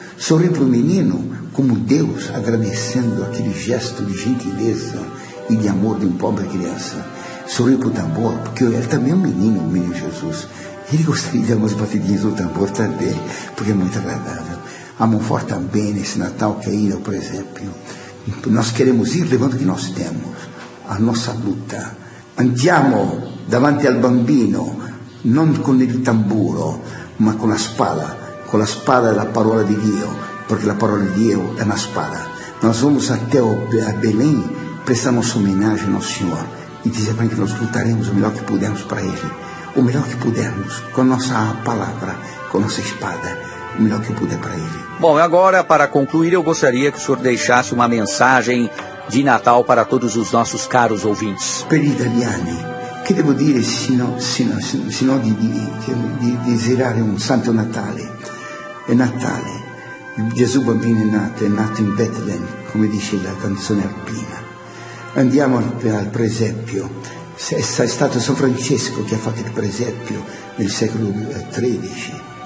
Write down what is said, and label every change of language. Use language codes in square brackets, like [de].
[pt] Sorriu para o menino como Deus agradecendo aquele gesto de gentileza e de amor de uma pobre criança. Sorriu para o tambor, porque ele também é um menino Jesus. Ele gostaria de dar umas batidinhas no tambor também, porque é muito agradável. A Monfort também, nesse Natal, quer ir ao presépio. Nós queremos ir levando o que nós temos, a nossa luta. [it] Andiamo davanti al bambino, non con il tamburo, ma con la spada. Con la spada della parola di Dio, perché la parola di Dio è una spada. [pt] Nós vamos até a Belém, prestamos homenagem ao Senhor e dizer para que nós lutaremos o melhor que pudermos para Ele, o melhor que pudermos, com a nossa palavra, com a nossa espada, o melhor que puder para Ele. Bom, agora, para concluir, eu gostaria que o senhor deixasse uma mensagem de Natal para todos os nossos caros ouvintes. [it] Per gli italiani, che devo dire sino di desiderare un Santo Natale? È Natale, Gesù bambino è nato in Betlemme, come dice la canzone alpina. Andiamo al presepio. È stato San Francesco che ha fatto il presepio nel secolo XIII.